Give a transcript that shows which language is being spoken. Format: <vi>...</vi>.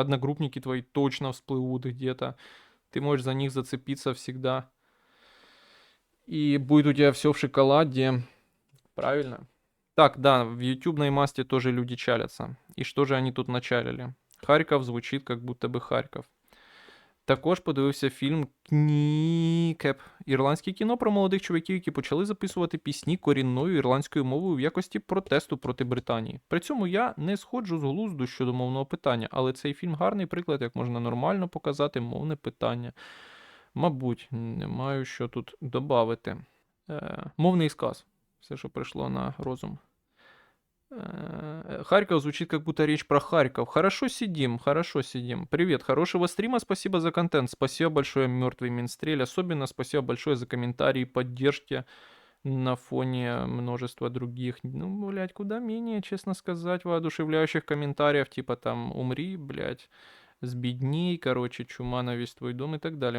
<ru>Одногруппники твои точно всплывут где-то. Ты можешь за них зацепиться всегда. И будет у тебя все в шоколаде. Правильно? Так, да, в ютубной масте тоже люди чалятся. И что же они тут началили? Харьков звучит как будто би Харків.</ru> <uk>Також подивився фільм Кнікеп. Ірландське кіно про молодих чуваків, які почали записувати пісні корінною ірландською мовою в якості протесту проти Британії. При цьому я не сходжу з глузду щодо мовного питання, але цей фільм гарний приклад, як можна нормально показати мовне питання. Мабуть, не маю що тут додати. Мовний сказ. Все, що прийшло на розум.</uk> <ru>Харьков звучит как будто речь про Харьков. Хорошо сидим, хорошо сидим. Привет, хорошего стрима, спасибо за контент. Спасибо большое, мертвый Минстрель. Особенно спасибо большое за комментарии, поддержки на фоне множества других, ну, блядь, куда менее, честно сказать, воодушевляющих комментариев, типа там «умри, блядь», «сбедней», короче, «чума на весь твой дом» и так далее.</ru>